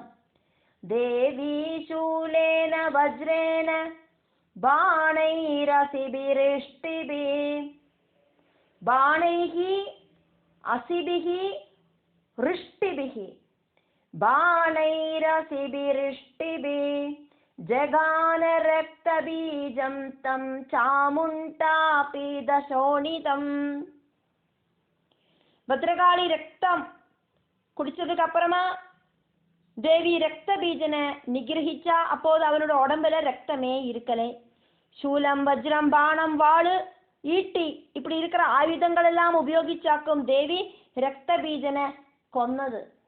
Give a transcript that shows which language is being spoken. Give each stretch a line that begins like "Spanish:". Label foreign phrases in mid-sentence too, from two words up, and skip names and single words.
Sanskrit: देवी शूलेन वज्रेण बाणैरसिभिरिष्टिभिः बाणैः असिभिः वृष्टिभिः बाणैरसिभिरिष्टिभिः जगान रक्तबीजं तं चामुण्डा पीतशोणितम्.
Tamil: பத்ரகாளி ரத்தம் குடிச்சதுக்கு அப்புறமா தேவி ரத்த பீஜனை நிகிரகிச்சா. அப்போது அவனோட உடம்புல ரத்தமே இருக்கலை. சூலம் வஜ்ரம் பானம் வாளு ஈட்டி இப்படி இருக்கிற ஆயுதங்கள் எல்லாம் உபயோகிச்சாக்கும் தேவி ரத்த பீஜனை கொன்னது.